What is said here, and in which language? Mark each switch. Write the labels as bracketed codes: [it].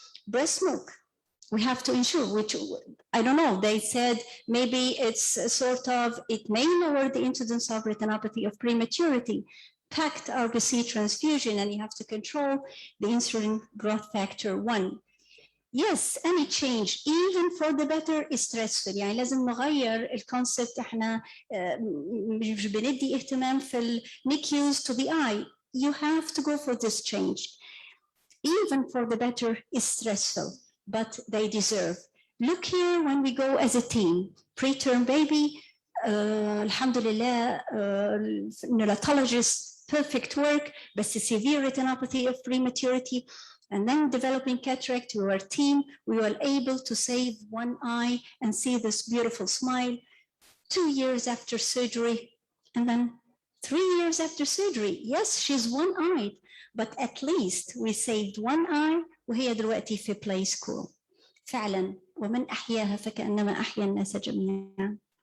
[en] Breast milk, we have to ensure, which I don't know, they said maybe it's sort of, it may lower the incidence of retinopathy of prematurity, packed RBC transfusion, and you have to control the insulin growth factor 1. Yes, any change, even for the better, is stressful. [ar] يعني لازم نغير الكونسبت. احنا مش بندي اهتمام في NICUs [en] to the eye. You have to go for this change. Even for the better is stressful, but they deserve. Look here when we go as a team. Preterm baby, alhamdulillah, neonatologist, perfect work, but severe retinopathy of prematurity, and then developing cataract. We were a team. We were able to save one eye and see this beautiful smile. 2 years after surgery, and then 3 years after surgery. Yes, she's one-eyed, but at least we saved one eye [ar] وهي دلوقتي في [en] play school. [ar] فعلا ومن أحياها فكأنما أحيا الناس جميعا.